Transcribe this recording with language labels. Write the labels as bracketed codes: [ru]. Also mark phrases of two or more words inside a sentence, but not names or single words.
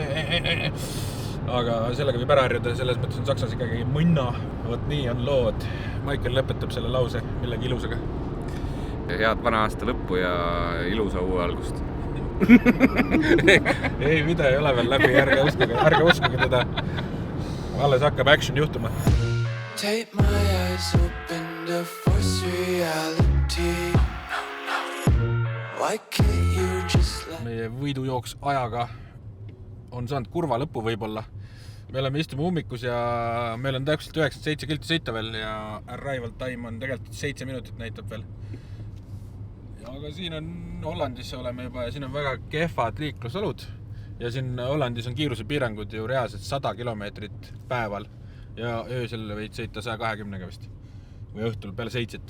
[et] Aga sellega võib ära harjuda, selles mõttes on Saksas ikkagi mõnna. Vot nii on lood. Michael lõpetab selle lause millegi ilusaga. Head vana aasta lõppu ja ilusa uue algust. Ei, video ei ole veel läbi, ärge uskuge teda. Alles hakkab action juhtuma. [en] Take my eyes open to force reality. Why can't you just let [et] Meie võidujooks ajaga on saanud kurva lõpu võib-olla. Me oleme istume ummikus ja meil on täpselt 97 kilti sõita veel ja [en] arrival time [et] on tegelikult 7 minutit näitab veel. Aga siin on Hollandis oleme juba ja siin on väga kehvad liiklusolud ja siin Hollandis on kiirusepiirangud ju reaalselt 100 kilomeetrit päeval ja öösel võid sõita 120 vist või õhtul peale 7.